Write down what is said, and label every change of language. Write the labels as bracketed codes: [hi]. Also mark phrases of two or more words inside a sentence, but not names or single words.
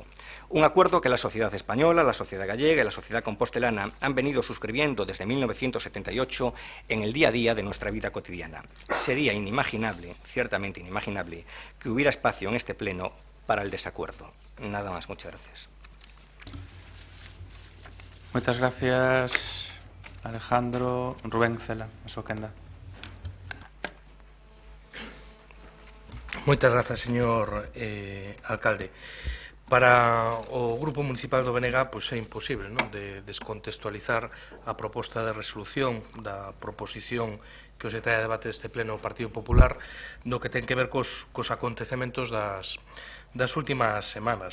[es] Un acuerdo que la sociedad española, la sociedad gallega y la sociedad compostelana han venido suscribiendo desde 1978 en el día a día de nuestra vida cotidiana. Sería inimaginable, ciertamente inimaginable, que hubiera espacio en este pleno para el desacuerdo. Nada más, muchas gracias. Muchas gracias, Alejandro. [gl] Rubén Cela, a súa quenda. Moitas grazas, señor alcalde. Para o Grupo Municipal do BNG pois é imposible de descontextualizar a proposta de resolución da proposición que hoxe trae a debate deste pleno o Partido Popular do que ten que ver cos acontecementos das últimas semanas.